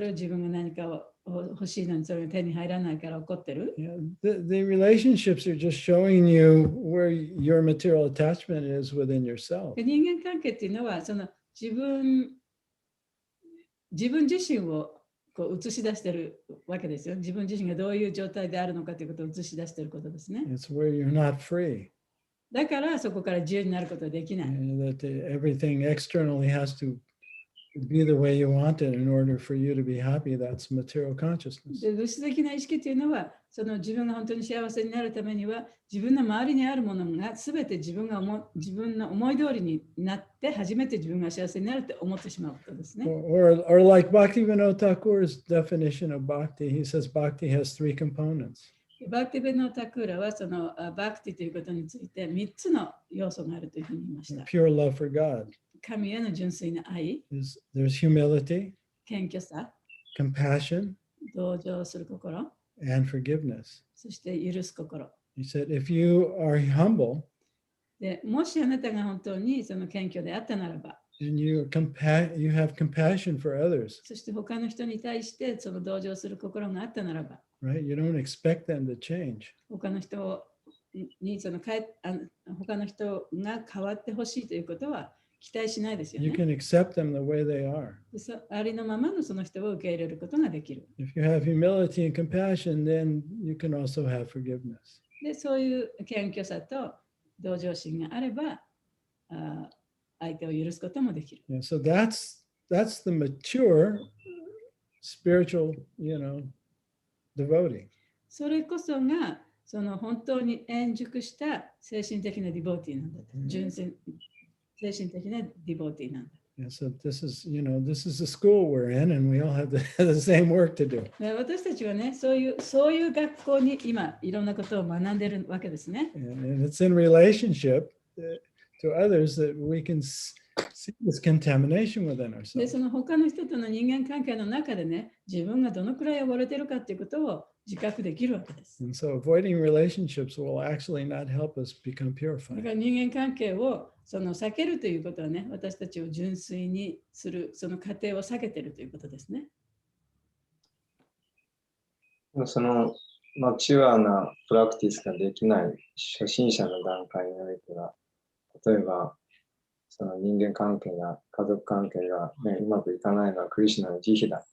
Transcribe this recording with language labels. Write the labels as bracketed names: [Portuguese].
[Japanese] れを自分が何かを欲しいのにそれが手に入らないから怒ってる。 [English] Yeah, the relationships are just showing you where your material attachment is within yourself. [Japanese] で人間関係っていうのは自分自身をこう映し出してるわけですよ。自分自身がどういう状態であるのかということを映し出していることですね。 [English] It's where you're not free. [Japanese] だからそこから自由になることはできない。 [English] That everything externally has to be the way you want it in order for you to be happy. That's material consciousness. [Japanese] で物質的な意識というのは自分が本当に幸せになるためには自分の周りにあるものが全て自分の思い通りになって初めて自分が幸せになるって思ってしまうことですね。 [English] Or like Bhaktivinoda Thakur's definition of bhakti, he says bhakti has three components. [Japanese] バクティベノタクーラはバクティということについて3つの要素があるというふうに言いました。 [English] Pure love for God. [Japanese] 神への純粋な愛、 [English] There's humility, [Japanese] 謙虚さ、 [English] compassion, [Japanese] 同情する心、 [English] and forgiveness. [Japanese] そして許す心。 [English] He said, if you are humble [Japanese] でもしあなたが本当に謙虚であったならば、 [English] and you have compassion for others, [Japanese] そして他の人に対して同情する心があったならば、 [English] right? You don't expect them to change. [Japanese] 他の人に他の人が変わってほしいということは期待しないですよ [English] You [Japanese] ね。 [English] can accept them the way they are. [Japanese] でありのままのその人を受け入れることができる。 [English] If you have humility and compassion, then you can also have forgiveness. [Japanese] でそういう謙虚さと同情心があれば、相手を許すこともできる。 [English] Yeah, so that's the mature spiritual, devotee. [Japanese] それこそが本当に円熟した精神的なディボーティーなんだと。純粋精神的なディボーティーなんだ。 [English] Yeah, so this is the school we're in, and we all have the same work to do. [Japanese] で私たちはね、そういう学校に今いろんなことを学んでいるわけですね。 [English] And it's in relationship to others that we can see this contamination within [Japanese] で、 [English] ourselves. [Japanese] 他の人との人間関係の中でね、自分がどのくらい汚れてるかっていうことを自覚できるわけです。 [English] And so avoiding relationships will actually not help us become [Japanese] だか [English] purified. [Japanese] ら人間関係を避けるということはね、私たちを純粋にするその過程を避けているということですね。そのマチュアなプラクティスができない初心者の段階においては、例えばその人間関係や家族関係が、うまくいかないのはクリシュナの慈悲だ。